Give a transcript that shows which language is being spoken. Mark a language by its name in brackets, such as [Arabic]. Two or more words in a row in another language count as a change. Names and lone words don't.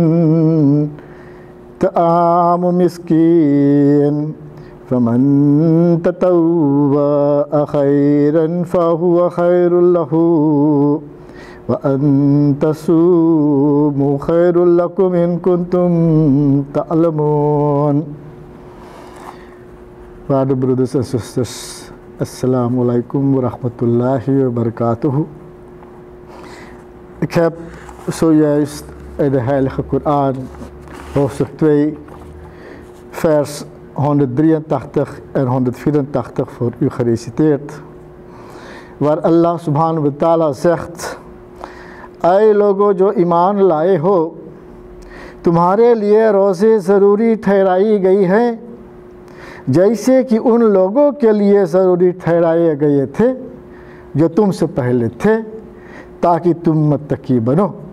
[Arabic] طعام مسكين فمن تطوع خيرا فهو خير له وأن تصوموا خير لكم إن كنتم تعلمون. [English] Father, brothers and sisters, [Arabic] السلام عليكم ورحمة الله وبركاته. [Dutch] Ik heb zojuist uit de Heilige Koran, hoofdstuk 2, vers 183 en 184 voor u gereciteerd, waar [Arabic] الله سبحانه وتعالى [Dutch] zegt: [Urdu] اے لوگو جو ایمان لائے ہو، تمہارے لیے روزے ضروری ٹھہرائی گئی ہیں جیسے کہ ان لوگوں کے لیے ضروری ٹھہرائے گئے تھے جو تم سے پہلے تھے، تاکہ تم متقی بنو۔